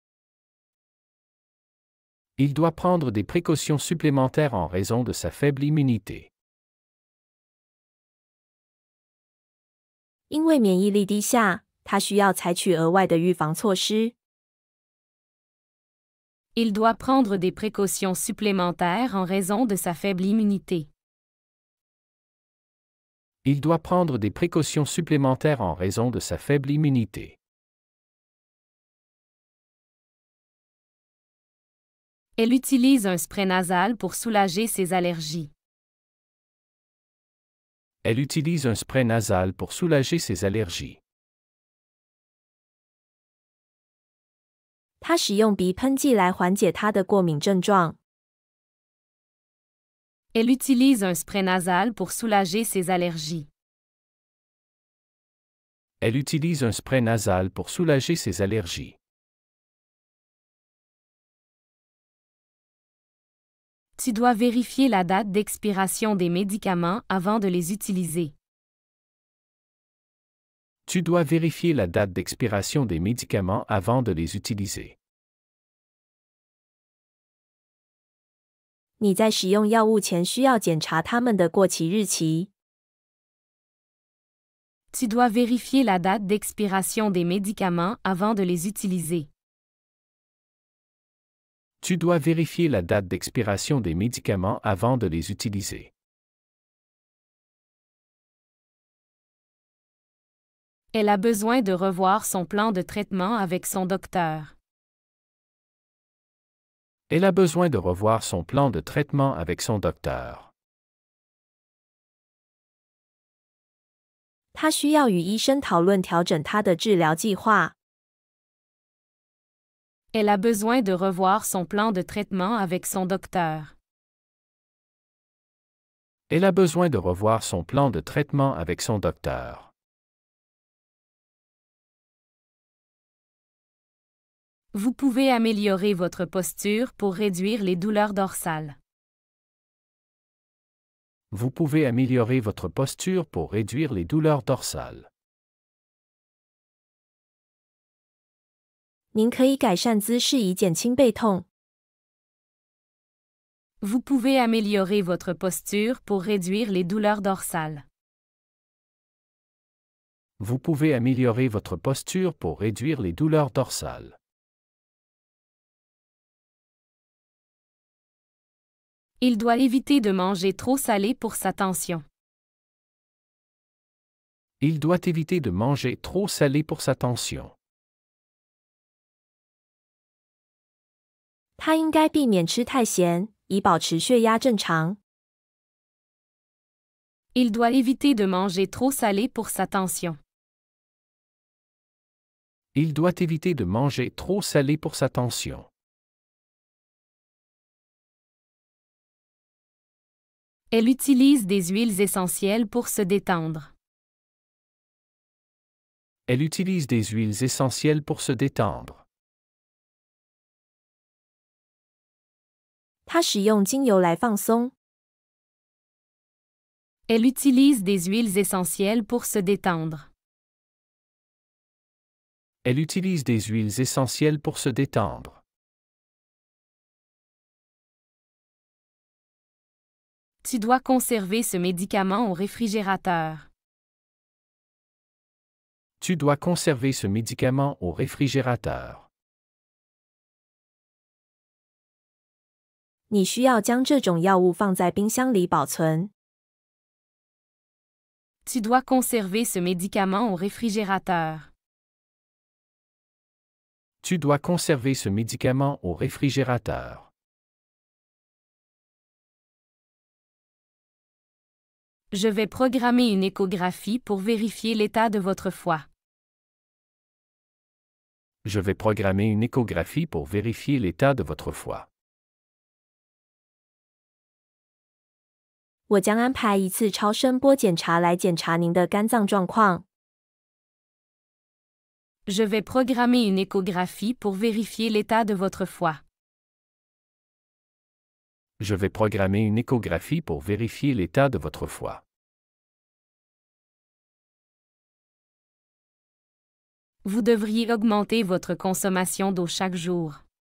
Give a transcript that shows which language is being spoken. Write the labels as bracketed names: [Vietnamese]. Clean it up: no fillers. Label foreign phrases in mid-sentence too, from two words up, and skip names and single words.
[French] Il doit prendre des précautions supplémentaires en raison de sa faible immunité. [Chinese] 因为免疫力低下，他需要采取额外的预防措施。 [French] Il doit prendre des précautions supplémentaires en raison de sa faible immunité. Il doit prendre des précautions supplémentaires en raison de sa faible immunité. Elle utilise un spray nasal pour soulager ses allergies. Elle utilise un spray nasal pour soulager ses allergies. [Chinese] 他使用鼻喷剂来缓解他的过敏症状。 [French] Elle utilise un spray nasal pour soulager ses allergies. Elle utilise un spray nasal pour soulager ses allergies. Tu dois vérifier la date d'expiration des médicaments avant de les utiliser. Tu dois vérifier la date d'expiration des médicaments avant de les utiliser. [Chinese] 你在使用药物前需要检查它们的过期日期。 [French] Tu dois vérifier la date d'expiration des médicaments avant de les utiliser. Tu dois vérifier la date d'expiration des médicaments avant de les utiliser. Elle a besoin de revoir son plan de traitement avec son docteur. Elle a besoin de revoir son plan de traitement avec son docteur. [Chinese] 他需要与医生讨论调整他的治疗计划。 [French] Elle a besoin de revoir son plan de traitement avec son docteur. Elle a besoin de revoir son plan de traitement avec son docteur. Vous pouvez améliorer votre posture pour réduire les douleurs dorsales. Vous pouvez améliorer votre posture pour réduire les douleurs dorsales. [Chinese] 您可以改善姿势以减轻背痛。 [French] Vous pouvez améliorer votre posture pour réduire les douleurs dorsales. Vous pouvez améliorer votre posture pour réduire les douleurs dorsales. Il doit éviter de manger trop salé pour sa tension. Il doit éviter de manger trop salé pour sa tension. [Chinese] 他应该避免吃太咸，以保持血压正常。 [French] Il doit éviter de manger trop salé pour sa tension. Il doit éviter de manger trop salé pour sa tension. Elle utilise des huiles essentielles pour se détendre. Elle utilise des huiles essentielles pour se détendre. [Chinese] 他使用精油来放松。 [French] Elle utilise des huiles essentielles pour se détendre. Elle utilise des huiles essentielles pour se détendre. Tu dois conserver ce médicament au réfrigérateur. Tu dois conserver ce médicament au réfrigérateur. [Chinese] 你需要将这种药物放在冰箱里保存。 [French] Tu dois conserver ce médicament au réfrigérateur. Tu dois conserver ce médicament au réfrigérateur. Je vais programmer une échographie pour vérifier l'état de votre foie. Je vais programmer une échographie pour vérifier l'état de votre foie. [Chinese] 我将安排一次超声波检查来检查您的肝脏状况。 [French] Je vais programmer une échographie pour vérifier l'état de votre foie. Je vais programmer une échographie pour vérifier l'état de votre foie. Vous devriez augmenter votre consommation d'eau chaque jour.